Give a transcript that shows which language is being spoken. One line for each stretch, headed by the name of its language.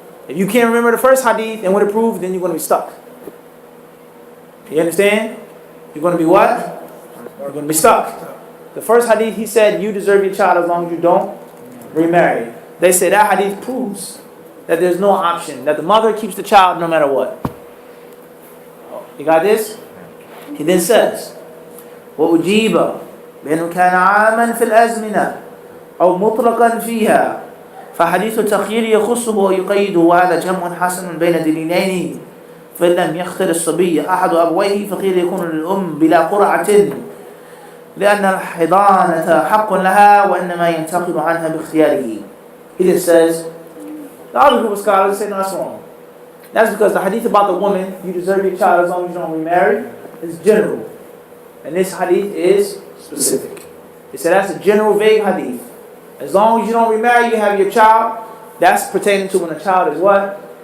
English: If you can't remember the first hadith and what it proved, then you're going to be stuck. You understand? You're going to be what? You're going to be stuck. The first hadith, he said, you deserve your child as long as you don't remarry. They say that hadith proves that there's no option, that the mother keeps the child no matter what. You got this? He then says,
Arabic: وأجيب بأنه كان عاما في الأزمنة أو مطلقا فيها فحديث التخيير يخصه ويقيده وهذا جمع حسن بين دليلين فإن لم يختر الصبي أحد أبويه فقيل يكون للأم بلا قرعة لأن الحضانة حق لها وإنما ينتقل عنها باختياره.
English: He then says, the other group of scholars say no, that's wrong. That's because the hadith about the woman, you deserve your child as long as you don't remarry, is general. And this hadith is specific. They said that's a general vague hadith. As long as you don't remarry, you have your child. That's pertaining to when a child is what?